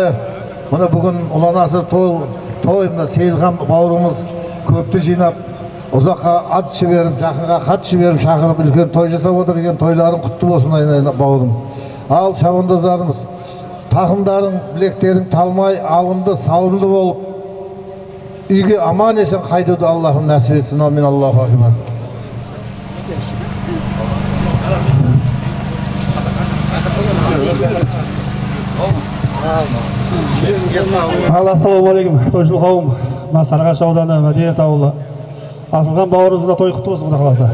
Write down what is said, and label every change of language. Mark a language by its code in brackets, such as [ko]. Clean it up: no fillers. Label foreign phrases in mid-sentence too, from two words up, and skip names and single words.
[kk] Мына бүгін ұланасыр той, мына Сейілхан бауырымыз көпті жинап, ұзаққа ат жіберіп, жақынға хат жіберіп, шақырып үлкен той жасап отыр екен. Тойларың құтты болсын айналайын бауырым. Ал шабандоздарымыз, тақымдарың, білектерің талмай, алымды, сауымды болып, үйге аман есен қайтуды Аллахым нәсіп етсін. [ar] آمين الله أكبر. [kk] Ассалаумағалейкум, тойшыл қауым. Мына Сарыағаш ауданы Мәдениет ауылы. Асылхан бауырымызда той құтты болсын Құда қаласа.